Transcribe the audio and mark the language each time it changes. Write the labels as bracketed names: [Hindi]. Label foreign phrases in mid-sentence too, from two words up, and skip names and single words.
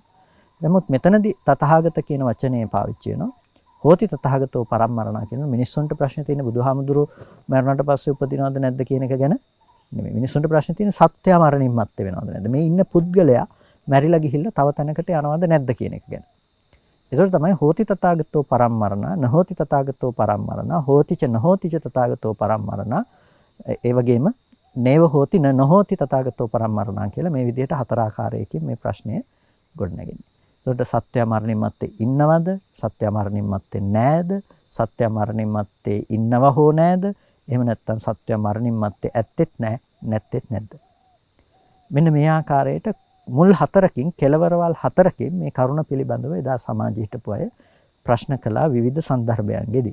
[Sinhala] නමුත් මෙතනදී තථාගත කියන වචනේ පාවිච්චි වෙනවා. [Pali] හෝති තථාගතෝ පරම්මරණ [Sinhala] කියන මිනිස්සුන්ට ප්‍රශ්න තියෙන බුදුහාමුදුරුවෝ මරණයට පස්සේ උපදිනවද නැද්ද කියන එක ගැන නෙමෙයි. මිනිස්සුන්ට ප්‍රශ්න තියෙන සත්‍යය මරණින් මත්තේ වෙනවද නැද්ද? මේ ඉන්න පුද්ගලයා මැරිලා ගිහිල්ලා තව තැනකට යනවද නැද්ද කියන එක ගැන. ඒතකොට තමයි [Pali] හෝති තථාගතෝ පරම්මරණ නහෝති තථාගතෝ පරම්මරණ හෝතිච නහෝතිච තථාගතෝ පරම්මරණ [Sinhala] ඒ වගේම [Pali] නේව හෝති නහෝති තථාගතෝ පරම්මරණ [Sinhala] කියලා මේ විදිහට හතර ආකාරයකින් මේ ප්‍රශ්නය ගොඩනගන්නේ. ඒතකොට සත්‍ය මරණින් මත්තේ ඉන්නවද? සත්‍ය මරණින් මත්තේ නැද්ද? සත්‍ය මරණින් මත්තේ ඉන්නව හෝ නැද්ද? එහෙම නැත්නම් සත්‍ය මරණින් මත්තේ ඇත්තෙත් නැහැ නැත්තෙත් නැද්ද? මෙන්න මේ ආකාරයට මුල් හතරකින් කෙලවරවල් හතරකින් මේ කරුණ පිළිබඳව එදා සමාජයේ හිටපු අය ප්‍රශ්න කළා විවිධ සන්දර්භයන්ගෙදී.